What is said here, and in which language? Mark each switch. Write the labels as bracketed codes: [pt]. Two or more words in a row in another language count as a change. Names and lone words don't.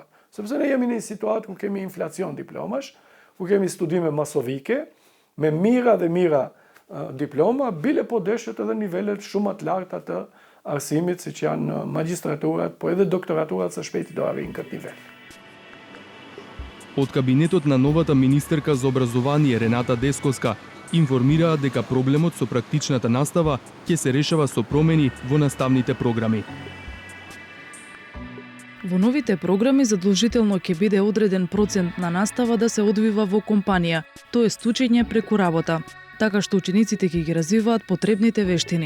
[sq] Sepse ne jemi në një situatë ku kemi inflacion diplomash, ku kemi studime masovike, me mira dhe mira diploma, bile po deshet edhe nivelet shumë të larta të arsimit, siç janë magjistraturat, po edhe doktoraturat së shpejti do arrijnë këtë nivel. [mk] Од кабинетот на новата министерка за образование Рената Десковска информираа дека проблемот со практичната настава ќе се решава со промени во наставните програми. Во новите програми задолжително ќе биде одреден процент на настава да се одвива во компанија, тоест учење преку работа, така што учениците ќе ги развиваат потребните вештини.